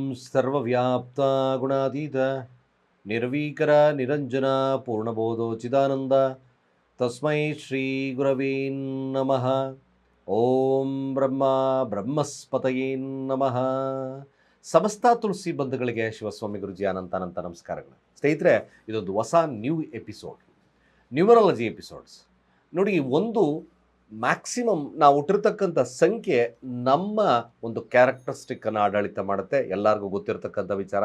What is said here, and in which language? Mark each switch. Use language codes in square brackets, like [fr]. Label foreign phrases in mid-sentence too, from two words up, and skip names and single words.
[sa] ಸರ್ವವ್ಯಾಪ್ತ ಗುಣಾತೀತ ನಿರ್ವೀಕರ ನಿರಂಜನ ಪೂರ್ಣಬೋಧೋಚಿದಾನಂದ ತಸ್ಮೈ ಶ್ರೀ ಗುರವೇ ನಮಃ. ಓಂ ಬ್ರಹ್ಮ ಬ್ರಹ್ಮಸ್ಪತಯೇ ನಮಃ. [kn] ಸಮಸ್ತ ತುಳಸಿ ಬಂಧುಗಳಿಗೆ ಶಿವಸ್ವಾಮಿ ಗುರುಜಿ ಅನಂತ ನಮಸ್ಕಾರಗಳು. ಸ್ನೇಹಿತರೆ, ಇದೊಂದು ಹೊಸ ಎಪಿಸೋಡ್, [en] numerology episodes. [kn] ನೋಡಿ, ಒಂದು ಮ್ಯಾಕ್ಸಿಮಮ್ ನಾವು ಹುಟ್ಟಿರ್ತಕ್ಕಂಥ ಸಂಖ್ಯೆ ನಮ್ಮ ಒಂದು ಕ್ಯಾರೆಕ್ಟರಿಸ್ಟಿಕ್ಕನ್ನು ಆಡಳಿತ ಮಾಡುತ್ತೆ. ಎಲ್ಲರಿಗೂ ಗೊತ್ತಿರತಕ್ಕಂಥ ವಿಚಾರ.